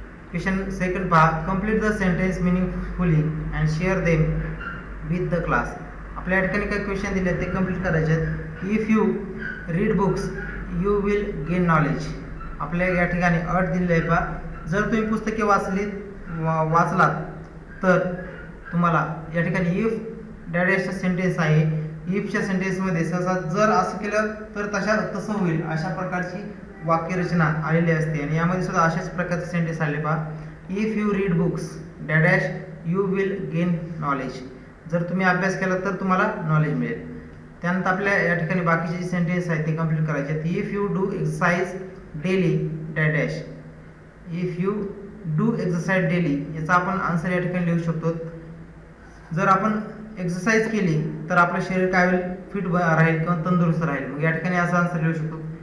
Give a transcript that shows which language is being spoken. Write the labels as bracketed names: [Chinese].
[English] Question second पहा, complete the sentence meaningfully and share them with the class. [Marathi] आपल्या ठिकाणी काही क्वेश्चन दिले ते कंप्लीट करायचे आहेत. [English] If you read books you will gain knowledge. [Marathi] आपल्या या ठिकाणी अट दिलेली आहे पहा, जर तुम्ही पुस्तके वाचलात तर तुम्हाला या ठिकाणी इफ डॅडॅशचा सेंटेन्स आहे, इफच्या सेंटेन्समध्ये सहसा जर असं केलं तर तसं होईल अशा प्रकारची वाक्यरचना आलेली असते आणि यामध्ये सुद्धा अशाच प्रकारचे सेंटेन्स आले पहा. [English] If you read books dash dash you will gain knowledge. [Marathi] जर तुम्ही अभ्यास केला तर तुम्हाला नॉलेज मिळेल. त्यानंतर आपल्या या ठिकाणी बाकीचे जे सेंटेन्स आहेत ते कंप्लीट करायचे आहेत. [English] If you do exercise daily dash dash. If you do exercise daily [Marathi] याचा आपण आन्सर या ठिकाणी लिहू शकतो. जर आपण एक्सरसाइज केली तर आपलं शरीर काय होईल, फिट राहील किंवा तंदुरुस्त राहील. मग या ठिकाणी असा आन्सर लिहू शकतो.